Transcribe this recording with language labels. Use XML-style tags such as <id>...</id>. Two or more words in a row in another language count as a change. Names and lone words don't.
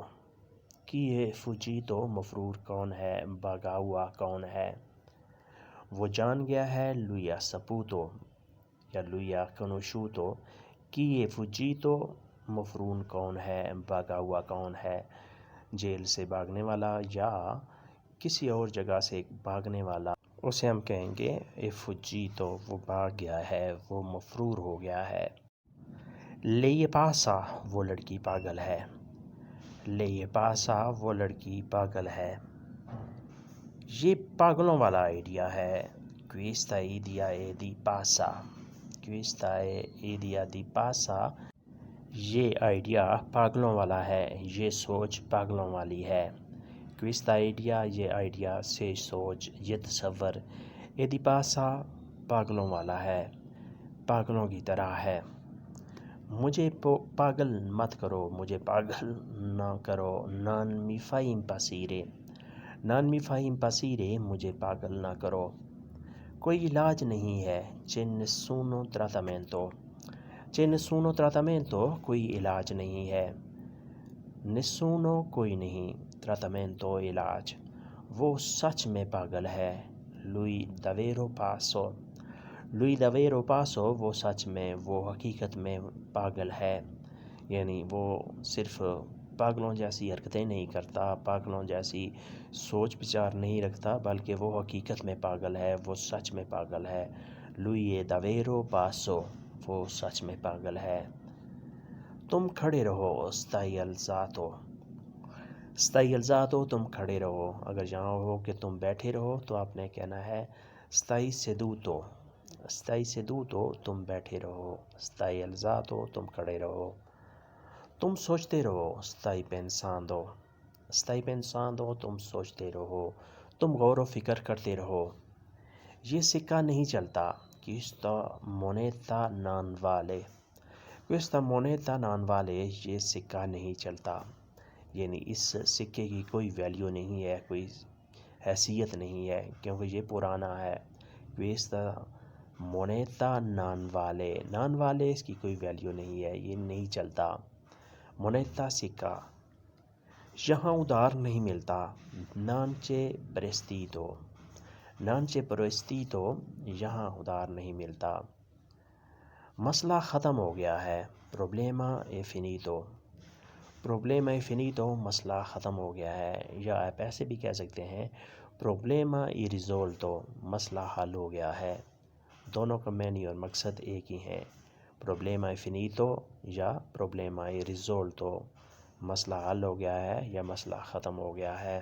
<it>chi è fuggito،</it> <ur>مفرور کون ہے، بھاگا ہوا کون ہے۔ وہ جان گیا ہے،</ur> <it>lui ha saputo یا lui ha conosciuto۔ chi è fuggito،</it> <ur>مفرور کون ہے، بھاگا ہوا کون ہے۔ جیل سے بھاگنے والا یا کسی اور جگہ سے بھاگنے والا، اسے ہم کہیں گے</ur> <it>è fuggito،</it> <ur>وہ بھاگ گیا ہے، وہ مفرور ہو گیا ہے۔</ur> <it>lei è pazza،</it> <ur>وہ لڑکی پاگل ہے۔</ur> <it>lei è pazza،</it> <ur>وہ لڑکی پاگل ہے۔ یہ پاگلوں والا آئیڈیا ہے،</ur> <it>questa idea è di pazza۔ questa è idea di pazza،</it> <ur>یہ آئیڈیا پاگلوں والا ہے، یہ سوچ پاگلوں والی ہے۔</ur> <it>questa idea،</it> <ur>یہ آئیڈیا سے سوچ، یہ تصور،</ur> <it>è di pazza،</it> <ur>پاگلوں والا ہے، پاگلوں کی طرح ہے۔ مجھے پاگل مت کرو، مجھے پاگل نہ کرو،</ur> <it>non mi fai impazzire۔ Non mi fai impazzire,</it> <ur>مجھے پاگل نہ کرو. کوئی علاج نہیں ہے.</ur> <it>C'è nessuno trattamento. C'è nessuno trattamento,</it> <ur>کوئی علاج نہیں ہے. Nessuno کوئی نہیں. Trattamento علاج. وہ سچ میں پاگل ہے.</ur> <it>Lui davvero pazzo. Lui davvero pazzo,</it> <ur>وہ سچ میں، وہ حقیقت میں پاگل ہے. یعنی وہ صرف پاگلوں جیسی حرکتیں نہیں کرتا، پاگلوں جیسی سوچ بچار نہیں رکھتا، بلکہ وہ حقیقت میں پاگل ہے، وہ سچ میں پاگل ہے.</ur> <it>Lui è davvero pazzo.</it> <ur>وہ سچ میں پاگل ہے. تم کھڑے رہو.</ur> <it>Stai alzato. Stai alzato،</it> <ur>تم کھڑے رہو. اگر یہاں ہو کہ تم بیٹھے رہو تو آپ نے کہنا ہے</ur> <it>stai seduto. Stai seduto،</it> <ur>تم بیٹھے رہو.</ur> <it>Stai alzato،</it> <ur>تم کھڑے رہو. تم سوچتے رہو.</ur> <it>Stai pensando. Stai pensando،</it> <ur>تم سوچتے رہو، تم غور و فکر کرتے رہو. یہ سکہ نہیں چلتا.</ur> <it>Questa moneta non vale. Questa moneta non vale،</it> <ur>یہ سکہ نہیں چلتا. یعنی اس سکے کی کوئی ویلیو نہیں ہے، کوئی حیثیت نہیں ہے، کیونکہ یہ پرانا ہے.</ur> <it>Questa moneta non vale. Non vale،</it> <ur>اس کی کوئی ویلیو نہیں ہے، یہ نہیں چلتا. Moneta سکہ. یہاں ادھار نہیں ملتا.</ur> <it>Non c'è prestito. Non c'è prestito،</it> <ur>یہاں ادھار نہیں ملتا. مسئلہ ختم ہو گیا ہے.</ur> <it>Problema è finito. Problema è finito،</it> <ur>مسئلہ ختم ہو گیا ہے. یا آپ ایسے بھی کہہ سکتے ہیں</ur> <it>Problema è risolto،</it> <ur>مسئلہ حل ہو گیا ہے. دونوں کا معنی اور مقصد ایک ہی ہیں.</ur> <it>Problema è finito یا Problema è risolto،</it> <ur>مسئلہ حل ہو گیا ہے یا مسئلہ ختم ہو گیا ہے.</ur>